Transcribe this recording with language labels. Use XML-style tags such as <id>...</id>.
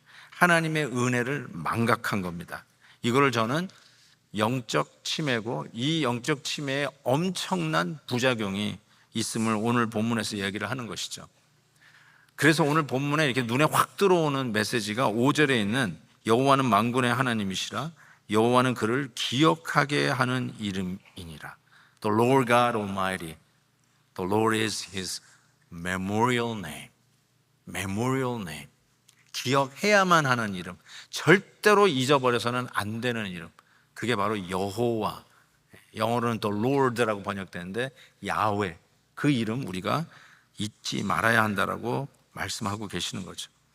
<ko>하나님의 은혜를 망각한 겁니다. 이거를 저는 영적 치매고 이 영적 치매에 엄청난 부작용이 있음을 오늘 본문에서 이야기를 하는 것이죠. 그래서 오늘 본문에 이렇게 눈에 확 들어오는 메시지가 5절에 있는 여호와는 만군의 하나님이시라 여호와는 그를 기억하게 하는 이름이니라.</ko> <en>The Lord God Almighty. The Lord is His memorial name. Memorial name.</en> <ko>기억해야만 하는 이름. 절대로 잊어버려서는 안 되는 이름. 그게 바로 여호와. 영어로는 The Lord라고 번역되는데 야훼. 그 이름 우리가 잊지 말아야 한다라고 말씀하고 계시는 거죠.</ko>